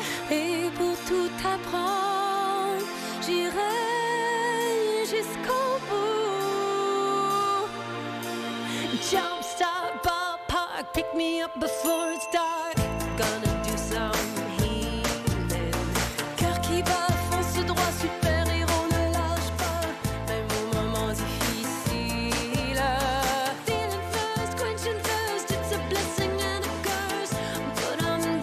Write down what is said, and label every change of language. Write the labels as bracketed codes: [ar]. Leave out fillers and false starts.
[fr] Et pour tout apprendre, j'irai jusqu'au bout. [en] Jump, start, ballpark, pick me up before it's dark. Gonna do some healing. [fr] Cœur qui bat, fonce droit, super héros ne lâche pas, même au moment difficile. [en] Feeling first, quenching thirst, it's a blessing and a curse. Put on